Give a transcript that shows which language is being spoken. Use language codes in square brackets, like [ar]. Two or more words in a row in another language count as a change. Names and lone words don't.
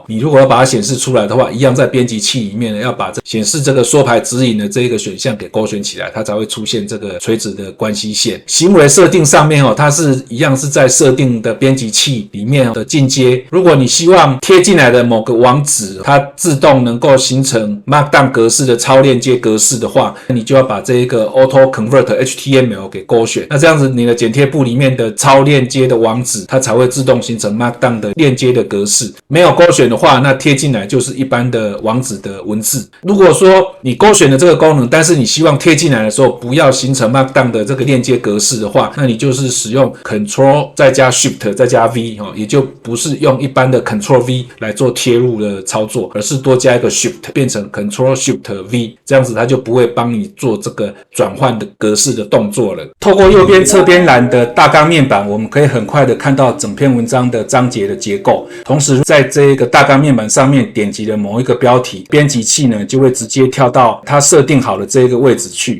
[zh] 你如果要把它顯示出來的話，一樣在編輯器裡面呢要把顯示這個縮排指引的這一個選項給勾選起來，它才會出現這個垂直的關係線。行為設定上面它是一樣是在設定的編輯器裡面的進階。如果你希望貼進來的某個網址它自動能夠形成 Markdown 格式的超鏈接格式的話，你就要把這一個 [en] Auto Convert HTML [zh] 給勾選。那這樣子你的剪貼簿裡面的超鏈接的網址它才會自動形成 Markdown 的鏈接的格式。沒有勾選的話，那貼進來就是一般的網址的文字。如果說你勾選了這個功能，但是你希望貼進來的時候不要形成 Markdown 的這個鏈接格式的話，那你就是使用 Ctrl 再加 Shift 再加 V， 也就不是用一般的 Ctrl V 來做貼入的操作，而是多加一個 Shift 變成 Ctrl Shift V，這樣子它就不會幫你做這個轉換的格式的動作了。透過右邊側邊欄的大綱面板，我們可以很快的看到整篇文章的章節的結構，同時在這個大綱面板上面點擊了某一個標題，編輯器呢就會直接跳到它設定好的這個位置去。